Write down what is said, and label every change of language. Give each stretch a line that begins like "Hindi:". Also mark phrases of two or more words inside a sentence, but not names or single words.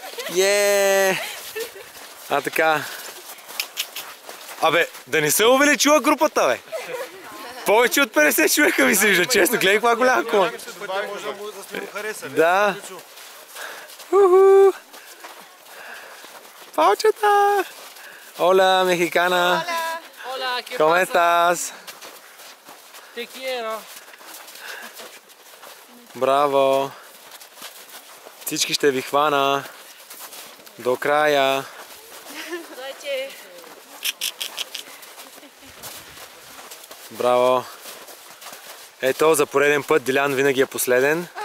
Bulgarian: А така. Абе, да не се увеличила групата, бе. Повече от 50 човека ми се вижда, честно. Гледай каква голяма кола. Да. Палчета!
Spanish: Hola, mexicana. Hola, ¿qué ¿Cómo pasa? estás? Te quiero.
Bulgarian: Браво! Всички ще ви хвана. До края. Браво! Ето, за пореден път Дилян винаги е последен.